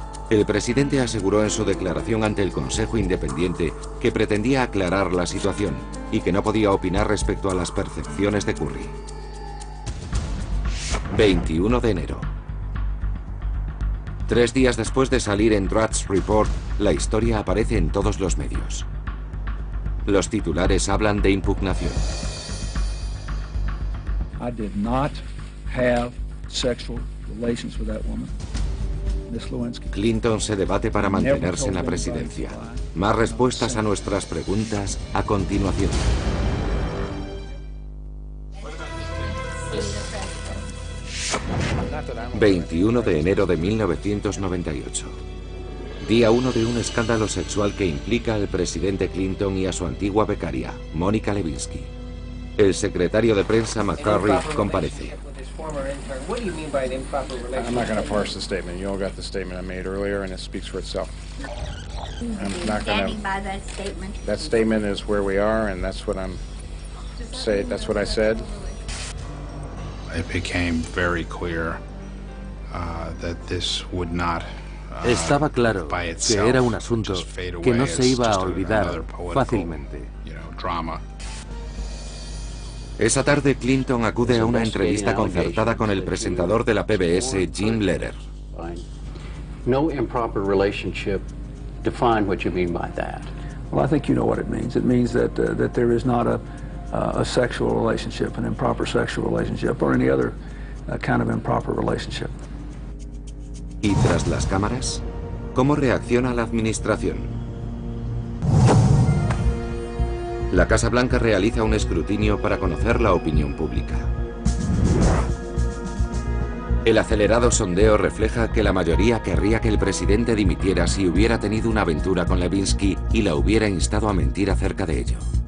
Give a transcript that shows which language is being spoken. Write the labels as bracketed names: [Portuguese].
[Spanish] El presidente aseguró en su declaración ante el Consejo Independiente que pretendía aclarar la situación y que no podía opinar respecto a las percepciones de Curry. 21 de enero. 3 días después de salir en Drudge Report, la historia aparece en todos los medios. Los titulares hablan de impugnación. [English] I did not have sexual relations with that woman, Miss Lewinsky. [Spanish] Clinton se debate para mantenerse en la presidencia. Más respuestas a nuestras preguntas a continuación. ...21 de enero de 1998... Día 1 de un escándalo sexual que implica al presidente Clinton y a su antigua becaria, Mónica Lewinsky. El secretario de prensa McCurry comparece. [English] I'm not going to parse the statement. You all got the statement I made earlier, and it speaks for itself. I'm not going to. That statement is where we are, and that's what I'm say. That's what I said. It became very clear that this would not. [Spanish] Estaba claro que era un asunto que no se iba a olvidar fácilmente. Esa tarde Clinton acude a una entrevista concertada con el presentador de la PBS, Jim Lehrer. [English] No improper relationship. Define what you mean by that. Well, I think you know what it means. It means that there is not a sexual relationship, an improper sexual relationship, or any other kind of improper relationship. [Spanish] ¿Y tras las cámaras? ¿Cómo reacciona la administración? La Casa Blanca realiza un escrutinio para conocer la opinión pública. El acelerado sondeo refleja que la mayoría querría que el presidente dimitiera si hubiera tenido una aventura con Lewinsky y la hubiera instado a mentir acerca de ello.